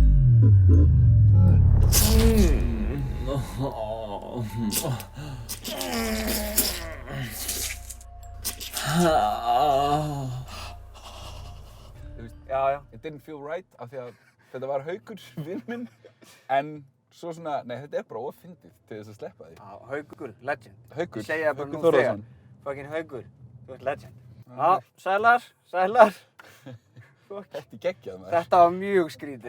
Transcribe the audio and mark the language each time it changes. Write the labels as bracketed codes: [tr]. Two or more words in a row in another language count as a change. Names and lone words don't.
[is] Mannbökur. Þú veist, Já, já. [en] it didn't feel right [is] af því að þetta var Haukur, vinn minn, en svo svona, nei, þetta er bara offyndið til þess að sleppa því. Já, Haukur, legend. Haukur, Ég segi það bara Haukur nú þegar. Þórðarson. Fucking Haukur, þú ert legend. Já, sælar, sælar. Þetta er geggjað maður. Þetta var mjög skrítið.